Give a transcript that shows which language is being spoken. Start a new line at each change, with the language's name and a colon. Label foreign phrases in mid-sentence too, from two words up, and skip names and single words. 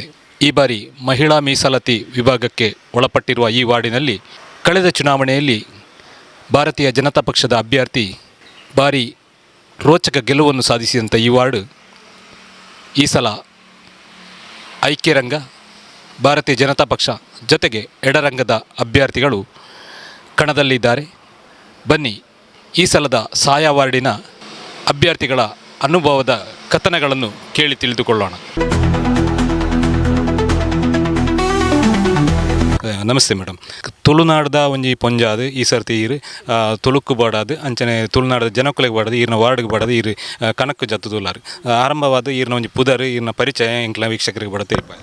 Kannada: ಈ ಬಾರಿ ಮಹಿಳಾ ಮೀಸಲಾತಿ ವಿಭಾಗಕ್ಕೆ ಒಳಪಟ್ಟಿರುವ ಈ ವಾರ್ಡಿನಲ್ಲಿ ಕಳೆದ ಚುನಾವಣೆಯಲ್ಲಿ ಭಾರತೀಯ ಜನತಾ ಪಕ್ಷದ ಅಭ್ಯರ್ಥಿ ಭಾರಿ ರೋಚಕ ಗೆಲುವನ್ನು ಸಾಧಿಸಿದಂಥ ಈ ವಾರ್ಡ್ ಈ ಸಲ ಐಕ್ಯರಂಗ, ಭಾರತೀಯ ಜನತಾ ಪಕ್ಷ ಜೊತೆಗೆ ಎಡರಂಗದ ಅಭ್ಯರ್ಥಿಗಳು ಕಣದಲ್ಲಿದ್ದಾರೆ. ಬನ್ನಿ ಈ ಸಲದ ಸಾಯ ವಾರ್ಡಿನ ಅಭ್ಯರ್ಥಿಗಳ ಅನುಭವದ ಕಥನಗಳನ್ನು ಕೇಳಿ ತಿಳಿದುಕೊಳ್ಳೋಣ.
Tulu: ನಮಸ್ತೆ ಮೇಡಮ್. ತುಳುನಾಡ್ದ ಒಂಜಿ ಪೊಂಜಾದು ಈ ಸರ್ತಿ ಈರು ತುಳುಕು ಬಾಡಾದು ಅಂಚನೆ ತುಳುನಾಡದ ಜನಕುಲೆಗೆ ಬಾಡದು ಈರಿನ ವಾರ್ಡ್ಗೆ ಬಾಡದು ಈರು ಕಣಕ್ಕು ಜತ್ತು ತುಲಾರು ಆರಂಭವಾದ ಈರಿನ ಒಂಜಿ ಪುದರ್ ಈರಿನ ಪರಿಚಯ ಎಂಕ್ಲ ವೀಕ್ಷಕರಿಗೆ ಬಾಡ ತಿಳ್ಪಾಯ.